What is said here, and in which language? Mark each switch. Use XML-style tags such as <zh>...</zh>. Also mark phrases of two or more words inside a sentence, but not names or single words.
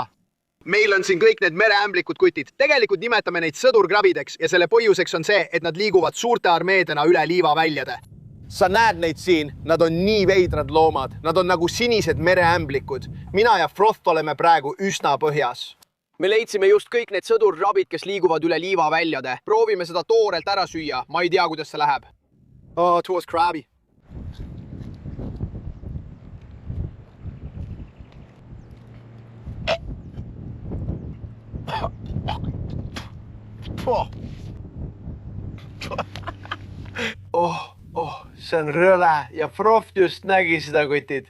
<et>Meil on siin kõik need mereämblikud kutid. Tegelikult nimetame neid sõdurkrabideks ja selle põhjuseks on see, et nad liiguvad suurte armeedena üle liivaväljade. Sa näed neid siin, nad on nii veidrad loomad. Nad on nagu sinised mereämblikud. Mina ja Froth oleme praegu üsna põhjas. Me leidsime just kõik need sõdurkrabid, kes liiguvad üle liivaväljade. Proovime seda toorelt ära süüa. Ma ei tea, kuidas see läheb.</et> <en>Oh, it was crabby.</en> <et>See on rõle ja Froth just nägi seda, kutid.</et>